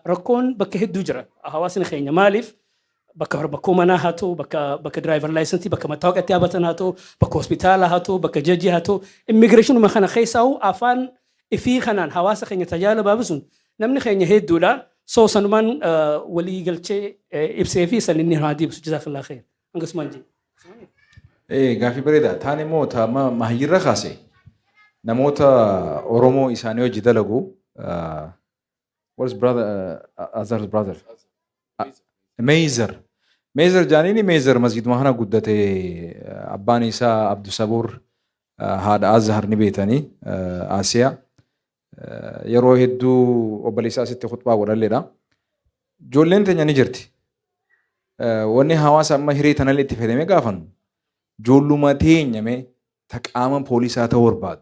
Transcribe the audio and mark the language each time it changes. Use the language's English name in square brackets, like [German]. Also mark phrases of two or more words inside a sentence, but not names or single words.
[Oromo] Rakkoon bakka hedduu jira. Hawaasni keenya maaliif bakka bakkoo manaa haa ta'u, bakka [English] driver license, [Oromo] bakka mattaawaqatti dhaabatan haa ta'u, bakka hospitaala haa ta'u, bakka jajjii haa ta'u, immigireeshinuma kana keessaa afaan ifii kanaan hawaasa keenya tajaajila baabisuun namni keenya hedduudha. So sanumaan walii galchee ibsee fi san inni haa deebisu [Arabic] جزاك الله خير. [Oromo] Angasumaan jee. Gaaffii bareedaa. Taan immoo taama mahayyirra kaase namoota Oromoo isaanii hojii dalagu. [English] What is brother Azhar's brother? [Oromo] Meezer jaaniini Meezer masjiduma kana guddate abbaan isaa Abdusabur haadha Azhar ni beetanii Asiyaa yeroo hedduu obboleessaa asitti khutbaa godhalleedha. Ijoolleen teenya ni jirti. Wanni hawaasa amma hiree tanallee itti fayyadamee gaafannu ijoolluma teenya mee ta qaama poolisaa ta'uu barbaaddu.